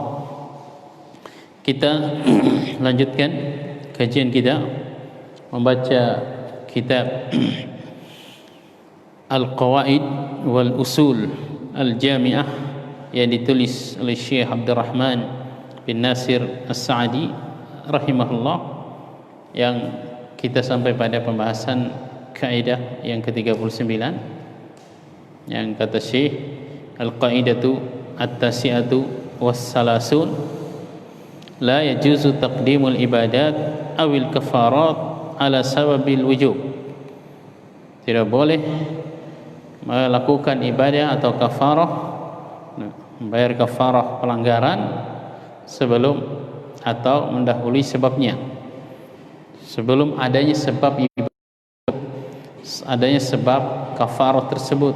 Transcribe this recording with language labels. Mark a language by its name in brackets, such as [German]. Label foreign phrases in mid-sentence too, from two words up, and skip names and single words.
[Indonesian] Kita lanjutkan kajian kita membaca kitab Al-Qawaid wal Usul Al-Jami'ah yang ditulis oleh Syekh Abdurrahman bin Nasir As-Sa'di rahimahullah, yang kita sampai pada pembahasan kaidah yang ke-39 yang kata Syekh, [Arabic] القاعدة التاسعة والثلاثون لا يجوز تقديم العبادات أو الكفارات على سبب الوجوب. [Indonesian] Tidak boleh melakukan ibadah atau kafarah, membayar kafarah pelanggaran sebelum atau mendahului sebabnya, sebelum adanya sebab adanya sebab kafarah tersebut.